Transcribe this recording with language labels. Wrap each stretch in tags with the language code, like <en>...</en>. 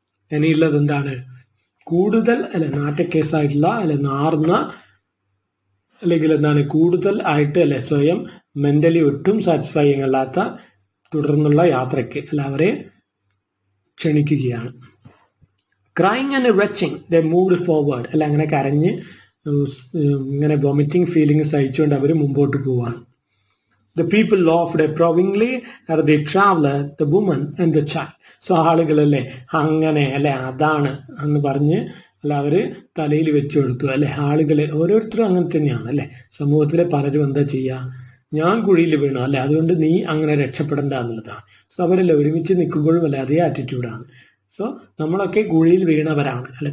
<ml>ഇനിയുള്ളത് എന്താണ് കൂടുതൽ അല്ലെ നാറ്റക്കേസായിട്ടുള്ള അല്ലെ നാർന്ന അല്ലെങ്കിൽ എന്താണ് കൂടുതൽ ആയിട്ട് അല്ലെ സ്വയം മെന്റലി ഒട്ടും സാറ്റിസ്ഫൈയിങ് അല്ലാത്ത തുടർന്നുള്ള യാത്രയ്ക്ക് അല്ല അവരെ ക്ഷണിക്കുകയാണ്.</ml> <en>Crying and retching, they moved forward.</en> <ml>അല്ല അങ്ങനെ കരഞ്ഞ് ഇങ്ങനെ വോമിറ്റിംഗ് ഫീലിംഗ് സഹിച്ചുകൊണ്ട് അവർ മുമ്പോട്ട് പോവാണ്.</ml> <en>The people laughed approvingly at the traveler, the woman and the child.</en> <ml>So ആളുകളല്ലേ അങ്ങനെ അല്ലെ അതാണ് എന്ന് പറഞ്ഞ് അല്ല അവര് തലയിൽ വെച്ചു കൊടുത്തു അല്ലെ. ആളുകള് ഓരോരുത്തരും അങ്ങനെ തന്നെയാണ് അല്ലെ. സമൂഹത്തിലെ പലരും എന്താ ചെയ്യുക, ഞാൻ കുഴിയിൽ വീണു അല്ലെ, അതുകൊണ്ട് നീ അങ്ങനെ രക്ഷപ്പെടേണ്ട എന്നുള്ളതാണ്. സോ അവരല്ല ഒരുമിച്ച് നിൽക്കുമ്പോഴും അല്ലെ അതേ ആറ്റിറ്റ്യൂഡാണ്. സോ നമ്മളൊക്കെ കുഴിയിൽ വീണവരാണ് അല്ലെ.</ml>